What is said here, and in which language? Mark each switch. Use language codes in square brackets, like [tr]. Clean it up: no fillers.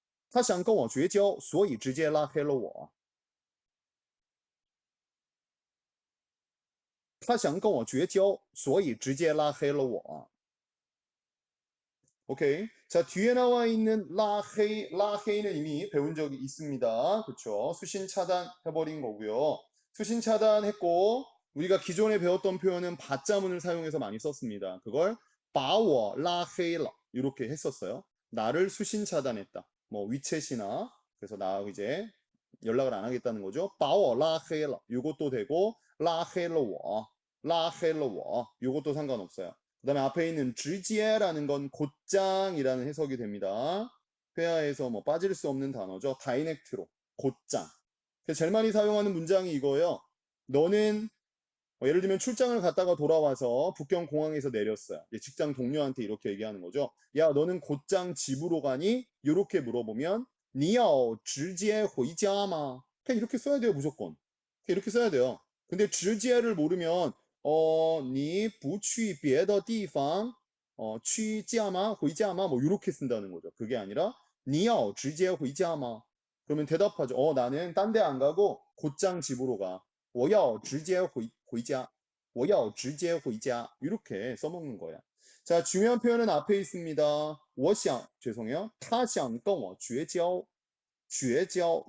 [zh] 他想跟我绝交，所以直接拉黑了我。他想跟我绝交，所以直接拉黑了我。 [ko] 오케이. 자, 뒤에 나와 있는 라헤이는 이미 배운 적이 있습니다. 그쵸? 수신 차단해버린 거고요. 수신 차단했고, 우리가 기존에 배웠던 표현은 바자문을 사용해서 많이 썼습니다. 그걸 바워 라헤이러 이렇게 했었어요. 나를 수신 차단했다. 뭐 위챗이나 그래서 나하고 이제 연락을 안 하겠다는 거죠. 바워 라헤이러 이것도 되고 라헤이러我 이것도 상관없어요. 그 다음에 앞에 있는 直接라는 건 곧장이라는 해석이 됩니다. 회화에서 뭐 빠질 수 없는 단어죠. 다이렉트로 곧장. 그래서 제일 많이 사용하는 문장이 이거예요. 너는 예를 들면 출장을 갔다가 돌아와서 북경 공항에서 내렸어요. 직장 동료한테 이렇게 얘기하는 거죠. 야, 너는 곧장 집으로 가니? 이렇게 물어보면 [zh] 你要直接回家吗? [ko] 그냥 이렇게 써야 돼요, 무조건. 이렇게 써야 돼요. 근데 直接를 모르면 [zh] 你不去别的地方 취假吗? 回家吗? [ko] 뭐 이렇게 쓴다는 거죠. 그게 아니라 [zh] 你要直接回家吗? [ko] 그러면 대답하죠. 나는 딴 데 안 가고 곧장 집으로 가. [zh] 我要直接回家. [ko] 이렇게 써먹는 거야. 자, 중요한 표현은 앞에 있습니다. [zh] 我想, [ko] 죄송해요. [zh] 他想跟我绝交.